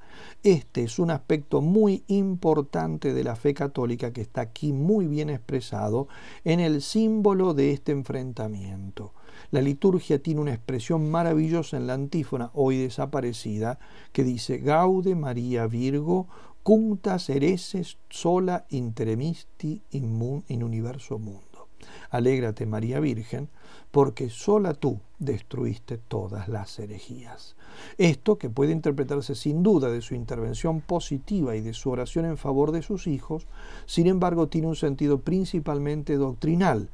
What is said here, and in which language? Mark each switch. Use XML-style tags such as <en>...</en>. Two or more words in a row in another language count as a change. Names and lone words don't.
<es>Este es un aspecto muy importante de la fe católica que está aquí muy bien expresado en el símbolo de este enfrentamiento. La liturgia tiene una expresión maravillosa en la antífona, hoy desaparecida, que dice</es> <la>Gaude Maria Virgo, cunctas hereses sola interemisti in universo mundo.</la> <es>Alégrate, María Virgen, porque sola tú destruiste todas las herejías. Esto, que puede interpretarse sin duda de su intervención positiva y de su oración en favor de sus hijos, sin embargo tiene un sentido principalmente doctrinal.</es>